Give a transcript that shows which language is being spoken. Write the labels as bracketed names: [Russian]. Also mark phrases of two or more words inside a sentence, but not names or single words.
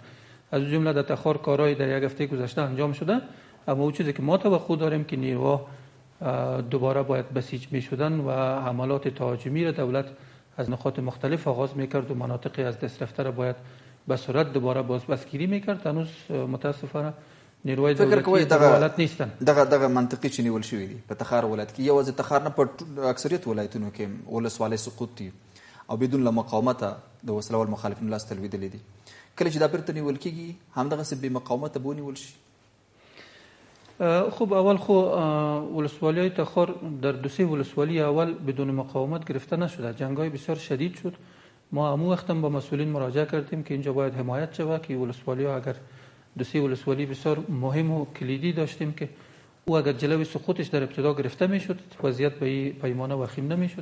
[Persian] از جمله در تخار کارهای در یک هفته گذشته انجام شده، اما او چیزی که ما توقع داریم که نیروها دوباره باید بسیج می شدن و حملات تهاجمی را دولت از نقاط مختلف آغاز میکرد و مناطقی از دست رفته را باید به سرعت دوباره بازبسگیری میکرد. هنوز متاسفانه نیروهای دولتی در حالت نیستن. [Pashto] دغه منطقي چې نیول شوی دی په تخار ولایت کې، یوازې تخار نه په اکثریت ولایتونو کې ولسوالۍ سقوط دي او بدون له مقاومته د وسلوال مخالفینو لاس ته لوېدلې دي. کله چې دا بیرته نیول کېږي همدغسې بې مقاومته به ونیول شي؟ [Persian] خب اول خو ولسوالی تخار در 2-3 ولسوالی اول بدون مقاومت گرفته نشده، جنگ‌های بسیار شدید شد. ما همون وقت با مسئولین مراجعه کردیم که اینجا باید حمایت شود که ولسوالی‌ها اگر 2-3 ولسوالی بسیار مهم و کلیدی داشتیم که او اگر جلوی سقوطش در ابتدا گرفته میشد وضعیت به پیمانه وخیم نمیشد.